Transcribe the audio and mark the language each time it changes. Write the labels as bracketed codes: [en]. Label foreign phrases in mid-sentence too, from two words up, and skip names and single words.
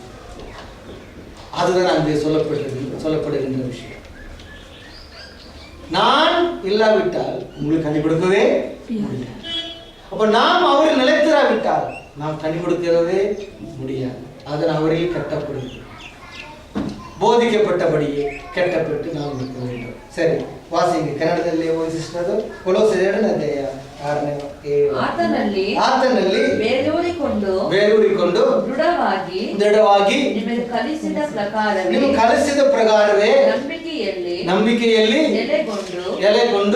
[ta] அதுதான் அங்கே சொல்லப்படுகின்ற விஷயம். நான் இல்லாவிட்டால் உங்களுக்கு கனி கொடுக்கவே முடியாது. அப்ப நாம் அவரில் நிலைத்திராவிட்டால் நாம் கனி கொடுக்கிறதே முடியாது. அதன் அவரில் கட்டப்படுது. [kn] ಬೋಧಿக்கப்பட்டபடியே ಕಟ್ಟಪಟ್ಟು ನಾವು ಇರಬೇಕು. ಸರಿ, ವಾಸಿಗೆ ಕನ್ನಡದಲ್ಲಿ ಓದಿಸಿರೋದು ಕೊಲೋಸೆ 2ನೇ ಅಧ್ಯಾಯ ಆತನಲ್ಲಿ ಬೇರೂರಿಕೊಂಡು ದೃಢವಾಗಿ ನಿಮಗೆ ಕಲಿಸಿದ ಪ್ರಕಾರವೇ ನಂಬಿಕೆಯಲ್ಲಿ ಎಲೆಗೊಂಡು